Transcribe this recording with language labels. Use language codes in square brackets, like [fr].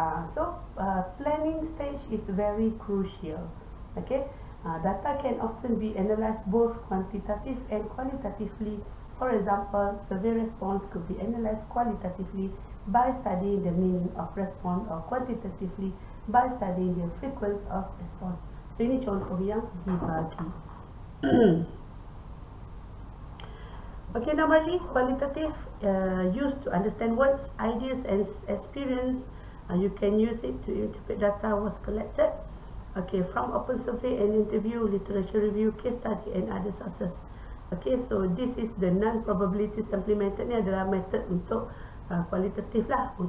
[en] So planning stage is very crucial. Data can often be analyzed both quantitative and qualitatively. For example, survey response could be analyzed qualitatively by studying the meaning of response, or quantitatively by studying the frequency of response. [ms] So ini contoh yang dibagi. [en] Normally qualitative used to understand words, ideas and experience. You can use it to interpret data was collected from open survey and interview, literature review, case study and other sources. So this is the non-probability sampling method. [ms] Ni adalah method untuk kualitatif lah.